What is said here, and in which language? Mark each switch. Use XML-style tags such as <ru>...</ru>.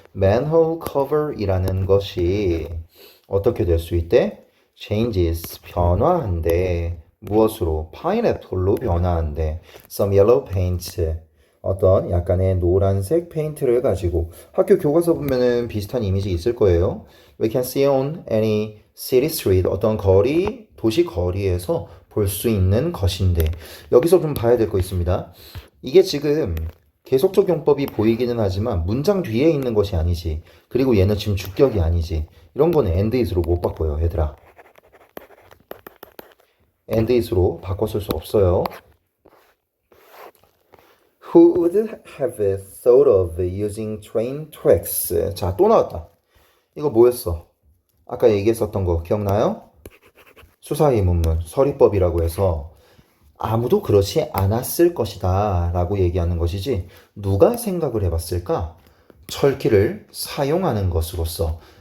<ko>manhole cover이라는 것이 어떻게 될 수 있대? changes, 변화한대. 무엇으로? 파인애플로 변화한대.</ko> <en>some yellow paint.</en> <ko>어떤 약간의 노란색 페인트를 가지고 학교 교과서 보면은 비슷한 이미지 있을 거예요.</ko> <en>We can see on any city street.</en> <ko>어떤 거리, 도시 거리에서 볼 수 있는 것인데 여기서 좀 봐야 될 거 있습니다. 이게 지금 계속적 용법이 보이기는 하지만 문장 뒤에 있는 것이 아니지. 그리고 얘는 지금 주격이 아니지. 이런 거는 and is로 못 바꿔요, 얘들아. and is로 바꿔 쓸 수 없어요.</ko> <en>Who would have thought of using train tracks?</en> <ko>자, 또 나왔다. 이거 뭐였어? 아까 얘기했었던 거 기억나요? 수사의 문문, 서리법이라고 해서 아무도 그렇지 않았을 것이다 라고 얘기하는 것이지 누가 생각을 해봤을까? 철길을 사용하는 것으로서</ko>